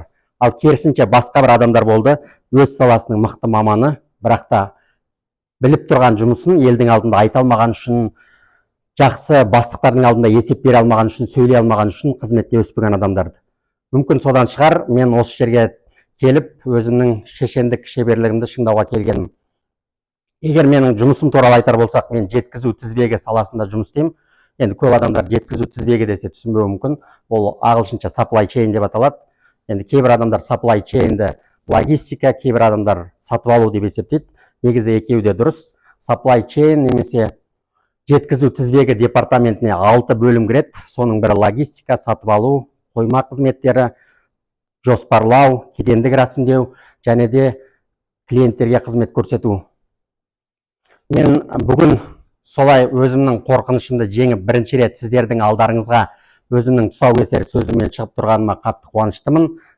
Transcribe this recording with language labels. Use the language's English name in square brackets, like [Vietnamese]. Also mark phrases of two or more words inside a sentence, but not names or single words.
[Kazakh] Ал керісінше басқа бір адамдар болды, өз саласының мықты маманы, бірақ та біліп тұрған жұмысын елдің алдында айта алмаған үшін, жақсы бастықтардың алдында есеп бере алмаған үшін, сөйлей алмаған үшін қызметте өспеген адамдарды. Мүмкін содан шығар, мен осы жерге келіп, өзімнің шешендік шеберлігімді шыңдауға келгенім. Егер менің жұмысым туралы айтар болсақ, мен жеткізу тізбегі саласында жұмыс істеймін. Енді көп адамдар жеткізу тізбегі десе түсінбеуі мүмкін. Ол ағылшынша [English] supply chain [Kazakh] деп аталады. Енді кейбір адамдар [English] supply chain- [Kazakh] ді логистика, кейбір адамдар сатып алу деп есептейді. Негізі екеуі де дұрыс. [English] Supply chain [Kazakh] немесе жеткізу тізбегі департаментіне 6 бөлім кіреді. Соның бірі логистика, сатып алу, қойма қызметтері, жоспарлау, кедендік рәсімдеу және де клиенттерге қызмет көрсету. Мен бүгін солай өзімнің қорқынышымды жеңіп бірінші рет сіздердің алдарыңызға өзімнің тұсаукесер сөзіммен шығып тұрғаныма қатты қуаныштымын.